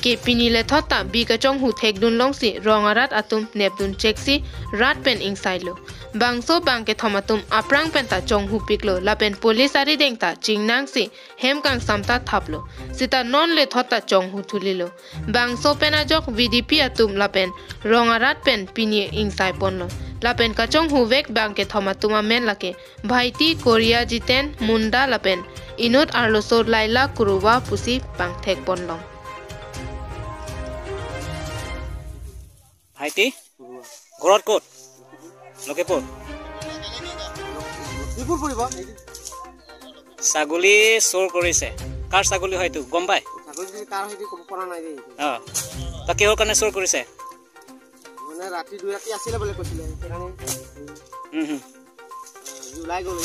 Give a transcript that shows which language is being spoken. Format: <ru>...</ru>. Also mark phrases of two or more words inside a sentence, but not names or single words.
<mjw>ke pinile thota bi kachonghu thekdun longsi rongarat atum nepdun cheksi rat pen ingsailo bangso bangke thomatum aprang penta chonghu piklo lapen police ari dengta chingnang si hemkang samta thaplo sita non le thota chonghu thulilo bangso penajok VDP atum lapen rongarat pen pini ingsai ponlo lapen kachonghu vek bangke thomatuma men lake bhaiti korea jiten munda lapen inut arlosor laila kuruwa pusi pangthek ponlong</mjw> <as>Haiti ঘৰত ক'ত লকেপুৰ ছাগলী চোৰ কৰিছে কাৰ ছাগলী হয়তো গম পায় ছাগলী কাৰ হয়তো ক'ব পৰা নাই দেই তা কিহৰ কাৰণে চোৰ কৰিছে মানে ৰাতি দুই ৰাতি আছিল বুলি কৈছিলে সেইকাৰণে ওলাই গ'ল</as>